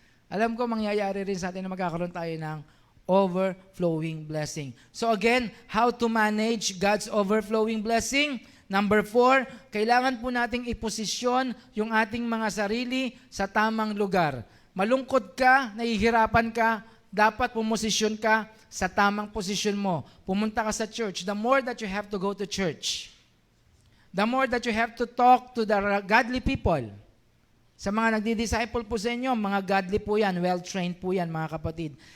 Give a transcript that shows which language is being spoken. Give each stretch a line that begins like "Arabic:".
Filipino: Alam ko, mangyayari rin sa atin na magkakaroon tayo ng overflowing blessing.
English: So again, how to manage God's overflowing blessing?
Filipino: Number 4, kailangan po nating iposisyon yung ating mga sarili sa tamang lugar. Malungkot ka, nahihirapan ka, dapat pumosisyon ka sa tamang posisyon mo. Pumunta ka sa church.
English: The more that you have to go to church, the more that you have to talk to the godly people.
Filipino: Sa mga nagdi-disciple po sa inyo, mga godly po yan, well-trained po yan, mga kapatid.